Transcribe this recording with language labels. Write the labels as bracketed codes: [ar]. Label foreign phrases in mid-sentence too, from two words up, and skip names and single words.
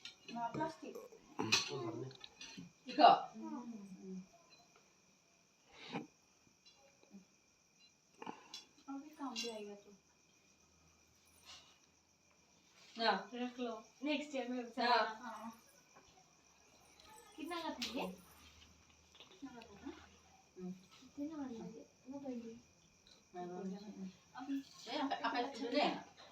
[hi] प्लास्टिक देखो अभी काम भी आएगा तो ना रख लो [en] next year [hi] में हाँ। कितना का था ये कितना का था कितना वाला है वो भाई [id] अभी apa itu deh